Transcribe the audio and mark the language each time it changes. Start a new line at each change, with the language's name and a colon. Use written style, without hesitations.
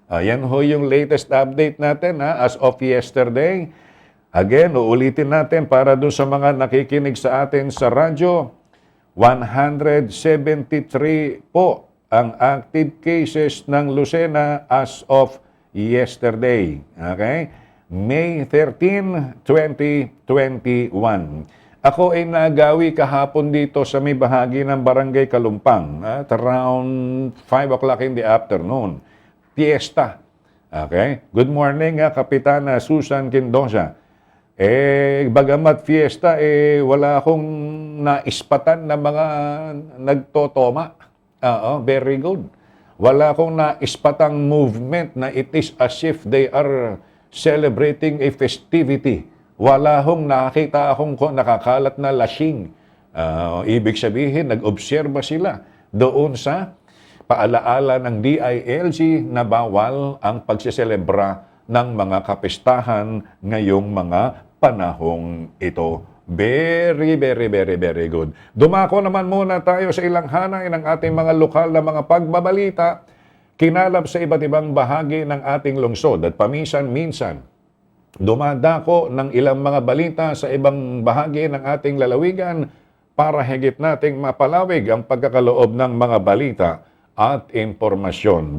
Filipino: Ayan ho yung latest update natin as of yesterday. Again, uulitin natin para doon sa mga nakikinig sa atin sa radyo, 173 po ang active cases ng Lucena
English: as of yesterday. Okay? May 13, 2021.
Filipino: Ako ay nagawi kahapon dito sa may bahagi ng Barangay Kalumpang
English: at around 5 o'clock in the afternoon.
Filipino: Fiesta. Okay?
English: Good morning,
Filipino: Kapitana Susan Quindosa. Bagamat fiesta, wala akong naispatan na mga nagtotoma.
English: Very good.
Filipino: Wala akong naispatang movement na
English: it is as if they are celebrating a festivity.
Filipino: Wala akong nakakita akong nakakalat na lasing. Ibig sabihin, nag-obserba sila doon sa paalaala ng DILG na bawal ang pagsiselebra ng mga kapistahan ngayong mga panahong ito.
English: Very, very, very, very good.
Filipino: Dumako naman muna tayo sa ilang hanay ng ating mga lokal na mga pagbabalita, kinalap sa iba't ibang bahagi ng ating lungsod at paminsan-minsan dumadako ng ilang mga balita sa ibang bahagi ng ating lalawigan para higit nating mapalawig ang pagkakaloob ng mga balita at impormasyon.